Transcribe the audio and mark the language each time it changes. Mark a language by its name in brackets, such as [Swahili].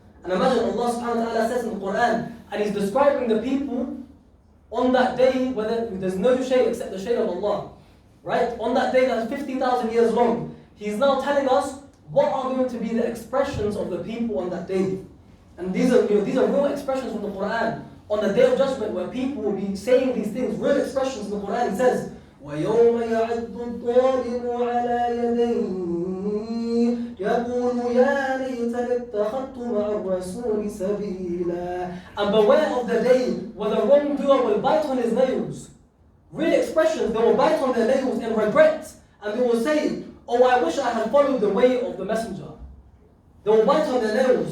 [English] And imagine Allah subhanahu wa ta'ala says in the Quran, and He's describing the people on that day where there's no shade except the shade of Allah. Right? On that day that's 50,000 years long. He's now telling us what are going to be the expressions of the people on that day. And these are real expressions from the Quran. On the day of judgment where people will be saying these things, real expressions in the Quran. He says, [Arabic] وَيَوْمَ يَعِضُّ الظَّالِمُ عَلَى يَدَيْهِ يَقُولُ يَا لَيْتَنِي اتَّخَذْتُ مَعَ الرَّسُولِ سَبِيلًا. [English] And beware of the day where the wrongdoer will bite on his nails. Real expressions, they will bite on their nails in regret. And they will say, oh, I wish I had followed the way of the messenger. They will bite on their nails.